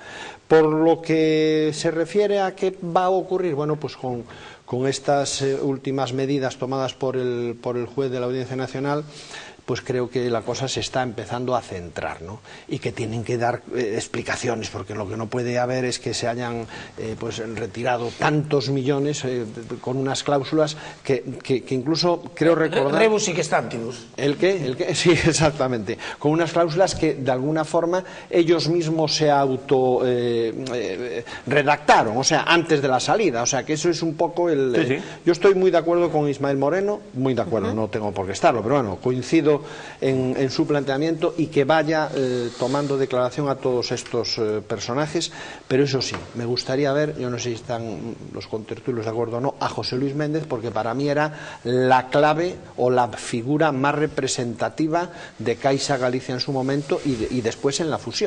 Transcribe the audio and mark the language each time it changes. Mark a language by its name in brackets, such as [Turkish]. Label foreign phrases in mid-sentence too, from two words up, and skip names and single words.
[Spanish] Por lo que se refiere a qué va a ocurrir, bueno, pues con estas últimas medidas tomadas por el juez de la Audiencia Nacional, pues creo que la cosa se está empezando a centrar, ¿no? Y que tienen que dar explicaciones, porque lo que no puede haber es que se hayan pues retirado tantos millones con unas cláusulas que incluso creo recordar... [Latin] Rebus hic stantibus. [Spanish] ¿El qué? Sí, exactamente. Con unas cláusulas que de alguna forma ellos mismos se redactaron, o sea, antes de la salida. O sea, que eso es un poco el... Sí. Yo estoy muy de acuerdo con Ismael Moreno, muy de acuerdo, no tengo por qué estarlo, pero bueno, coincido en su planteamiento y que vaya tomando declaración a todos estos personajes, pero eso sí, me gustaría ver, yo no sé si están los contertulios de acuerdo o no, a José Luis Méndez, porque para mí era la clave o la figura más representativa de Caixa Galicia en su momento y después en la fusión.